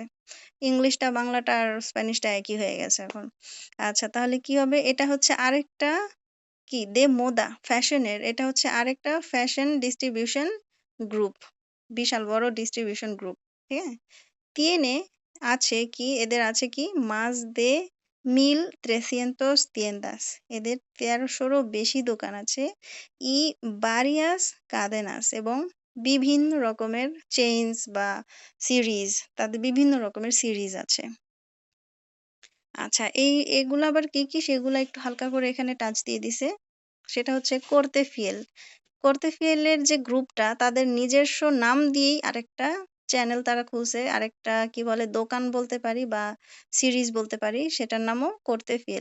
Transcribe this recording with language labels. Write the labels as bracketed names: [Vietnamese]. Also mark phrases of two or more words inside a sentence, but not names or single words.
[Bangla] ইংলিশটা বাংলাটা আর স্প্যানিশটা একই হয়ে গেছে এখন। আচ্ছা, তাহলে কি হবে? এটা হচ্ছে আরেকটা কি? [Spanish] de moda, [Bangla] ফ্যাশনের, এটা হচ্ছে আরেকটা ফ্যাশন ডিস্ট্রিবিউশন গ্রুপ, বিশাল বড় ডিস্ট্রিবিউশন গ্রুপ। ঠিক আছে? tiene, আছে কি? এদের আছে কি? [Spanish] más de 1,300 tiendas, [Bangla] এদের 1300-রও বেশি দোকান আছে। [Spanish] y varias cadenas, [Bangla] এবং বিভিন্ন রকমের চেইনস বা সিরিজ, তাদের বিভিন্ন রকমের সিরিজ আছে। আচ্ছা, এগুলো আবার কি কি সেগুলা একটু হালকা করে এখানে টাচ দিয়ে দিছে। সেটা হচ্ছে করতে ফিয়েল। করতে ফিয়েলের যে গ্রুপটা, তাদের নিজস্ব নাম দিয়েই আরেকটা চ্যানেল তারা খুলছে, আরেকটা কি বলে দোকান বলতে পারি বা সিরিজ বলতে পারি, সেটার নামও করতে ফিয়েল।